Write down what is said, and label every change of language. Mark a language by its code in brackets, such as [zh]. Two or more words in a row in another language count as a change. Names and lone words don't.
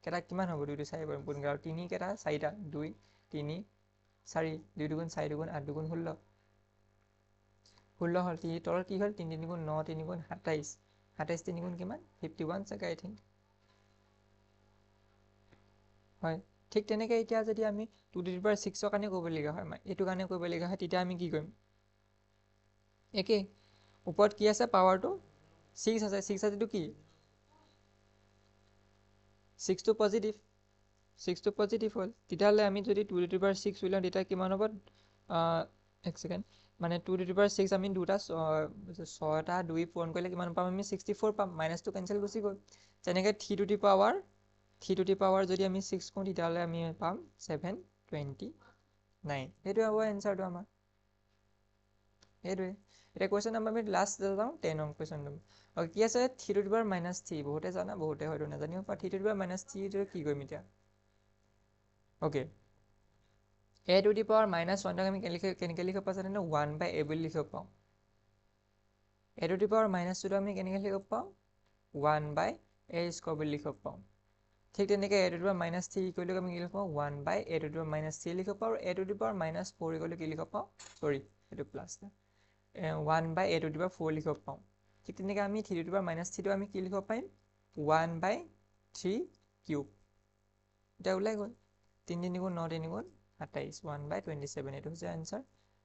[as] কেইটা কিমান হ'ব 2 4 গুণ আৰু 3 কেইটা 4টা 2 3 4 2 2 4 2 8 2 16 16 হ'ল 3 তলত কি হ'ল 3 3 গুণ 9 3 গুণ 27 27 3 গুণ কিমান 51 চাগে [en] I think [as] হয় ঠিক তেনেকে এতিয়া যদি আমি 2 [en] to the power [as] 6 ৰ কাৰণে কৰিবলগীয়া হয় এইটো কাৰণে কৰিবলগীয়া হয় তেতিয়া আমি কি কৰিম একে ওপৰত কি আছে পাৱাৰটো 6 আছে 6 আছেটো কি 6 টো পজিটিভ 6 টো পজিটিভ হ'ল তেতিয়াহ'লে আমি যদি 2 [en] to the power [as] 6 উলিয়াওঁ তেতিয়া কিমান হ'ব এক সেকেন্ড মানে 2 [en] to the power [as] 6 আমি দুটা 6টা 2 পূৰণ কৰিলে কিমান পাম আমি 64 পাম [en] minus cancel [as] গুচি গ'ল যেনেকৈ 3 [en] to the power 3 to the power [as] যদি আমি 6 কৰো তেতিয়াহ'লে আমি পাম 729 এইটো হ'ব এনসাৰটো আমাৰ এইটোৱে এটা [en] question number [as] আমি লাষ্ট যাওঁ 10 নং [en] question number [as] কি আছে 3 [en] to the power [as] -3 বহুতে জানা বহুতে হয়তো নাজানিও পা 3 [en] to the power [as] -3 টো কি কৰিম এতিয়া ওকে a [en] to the power [as] -1 আমি কেনেকৈ লিখিব পাওঁ জানো [en] 1 by a [as] বুলি লিখিব পাওঁ a [en] to the power [as] -2 আমি কেনেকৈ লিখিব পাওঁ [en] 1 by a [as] স্কয়াৰ বুলি লিখিব পাওঁ ঠিক তেনেকৈ a [en] to the power [as] -3 কৰিলে আমি কি লিখিব পাওঁ [en] 1 by a to the power [as] -3 লিখিব পাওঁ আৰু a [en] to the power [as] -4 কৰিলে কি লিখিব পাওঁ সৰি এইটো প্লাছ [en] 1 by a to the power [as] 4 লিখিব পাওঁ ঠিক তেনেকৈ আমি 3 [en] to the power [as] -3 টো আমি কি লিখিব পাৰিম [en] 1 by 3 [as] কিউব এটা ওলাই গ'ল 3 3 গুণ 9 3 গুণ 27 [en] 1 by 27 [as] এইটো হৈছে আনসাৰ